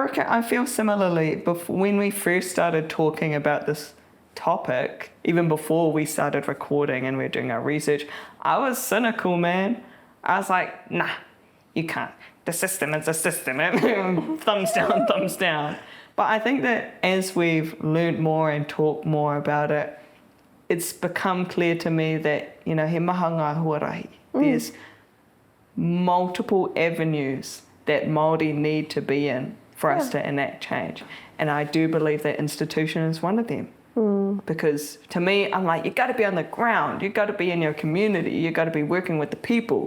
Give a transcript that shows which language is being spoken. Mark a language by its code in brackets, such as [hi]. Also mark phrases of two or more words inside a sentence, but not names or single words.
[en] Yeah, I reckon I feel similarly. When we first started talking about this topic, even before we started recording and we were doing our research, I was cynical, man. I was like, nah, you can't. The system is a system. Thumbs down, thumbs down. But I think that as we've learned more and talked more about it, it's become clear to me that, [mi] he maha ngā huarahi. [en] There's multiple avenues that Māori need to be in for us to enact change. And I do believe that institution is one of them. Because to me, I'm like, you got to be on the ground. You got to be in your community. You got to be working with the people.